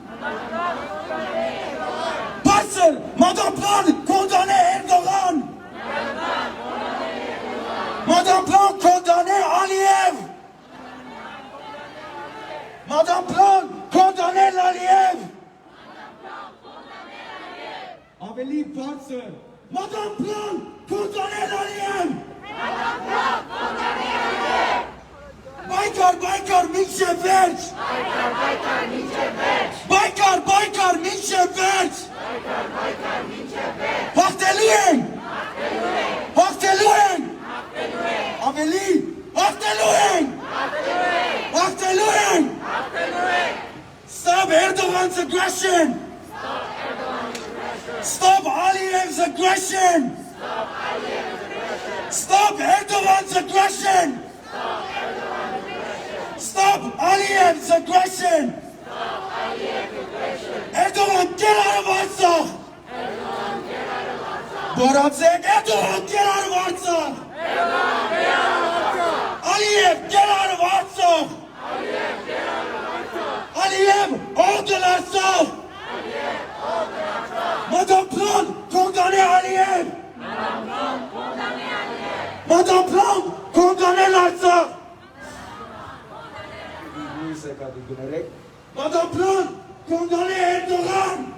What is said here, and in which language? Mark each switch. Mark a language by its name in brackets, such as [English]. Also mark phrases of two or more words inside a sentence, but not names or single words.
[Turkish] Bastır! [French] Madame Blanc condamnez Erdogan. Madame Blanc condamnez Aliyev. Madame Blanc condamnez l'Aliyev. [Armenian] Ավելի բարձր [French] Madame Blanc condamnez l'Aliyev. Baykar, Baykar, [Armenian] մինչև վերջ։ Baykar, մինչև վերջ։ Հաղթելու ենք։ Հաղթելու ենք։ Ավելի, հաղթելու ենք։ Հաղթելու ենք։ [English] Stop Erdogan's aggression. Stop Aliyev's aggression. Stop Erdogan's aggression. Stop Aliyev's aggression. Erdogan, get out of Artsakh. Boratsek, Erdogan, get out of Artsakh. Aliyev, get out of Artsakh. [French] Aliyev, hors de l'Artsakh. Madame Blanc, condamnez Aliyev. Madame Blanc, condamnez l'Artsakh. Madame Blanc, condamnez Erdogan.